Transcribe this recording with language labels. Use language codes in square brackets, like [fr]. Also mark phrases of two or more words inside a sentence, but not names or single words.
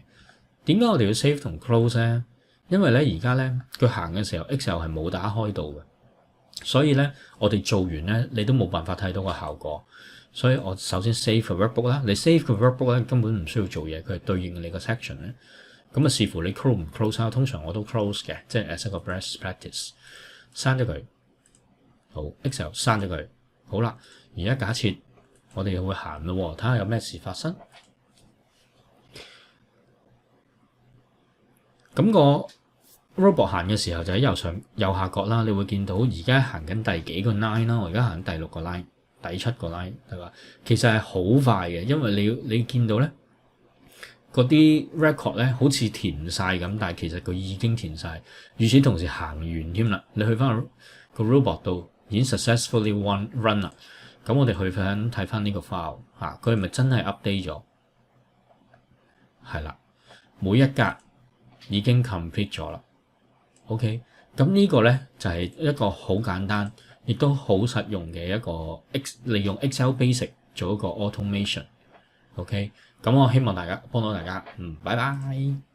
[yue] 點解我哋要 save 同 close 咧？因為咧而家咧佢行嘅時候 Excel 係冇打開到嘅，所以咧我哋做完咧你都冇辦法睇到個效果。所以我首先 save 個 workbook 啦。你 save 個 workbook 咧根本唔需要做嘢，佢係對應你個 section 咧。咁啊視乎你 close 唔 close 啦。通常我都 close 嘅，即係 as 一個 [en] best practice。 [yue] 刪咗佢，好 Excel 刪咗佢，好啦。而家假設我哋又會行咯，睇下有咩事發生。咁個 robot 行嘅時候就喺右下角啦，你會見到而家行緊第幾個 line 啦。我而家行緊第6個 line， 第7個 line 係嘛？其實係好快嘅，因為你見到咧嗰啲 record 咧好似填晒咁，但係其實佢已經填晒。與此同時行完添啦，你去翻個 robot 度已經 [en] successfully run [yue] 啦。咁我哋去翻睇翻呢個 file 嚇，佢係咪真係 update 咗？係啦，每一格已經 complete 咗啦。OK， 咁呢個咧就係一個好簡單，亦都好實用嘅一個利用 Excel Basic 做一個 automation。OK， 咁我希望大家幫到大家。拜拜。